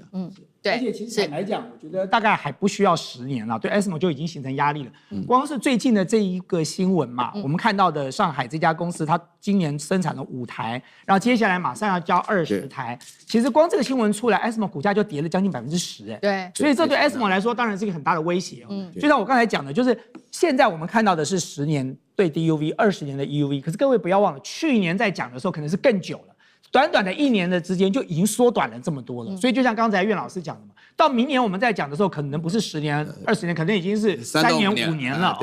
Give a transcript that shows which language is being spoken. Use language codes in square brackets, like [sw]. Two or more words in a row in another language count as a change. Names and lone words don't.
[zh] 对，而且其實坦白講，我覺得大概還不需要10年了，對 ASML 就已經形成壓力了。光是最近的這一個新聞嘛，我們看到的上海這家公司，它今年生產了5台，然後接下來馬上要交20台。其實光這個新聞出來 ，ASML 股價就跌了將近10%，哎，對，所以這對 ASML 來說當然是一個很大的威脅。就像我剛才講的，就是現在我們看到的是10年對 DUV，20年的 EUV， 可是各位不要忘了，去年在講的時候可能是更久了。短短的1年的之間就已經縮短了這麼多了，所以就像剛才苑老師講的嘛，到明年我們在講的時候，可能不是10年、20年，可能已經是3年、5年了。